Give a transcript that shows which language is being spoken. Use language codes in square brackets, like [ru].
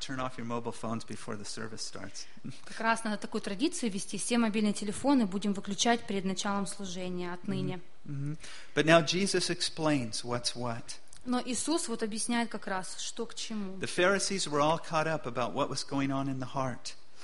[en] Turn off your mobile phones before the service starts. [ru] Как раз надо такую традицию вести: все мобильные телефоны будем выключать перед началом служения отныне. [en] But now Jesus explains what's what. [ru] Но Иисус вот объясняет как раз, что к чему. [en] The Pharisees were all caught up about what was going on in the heart.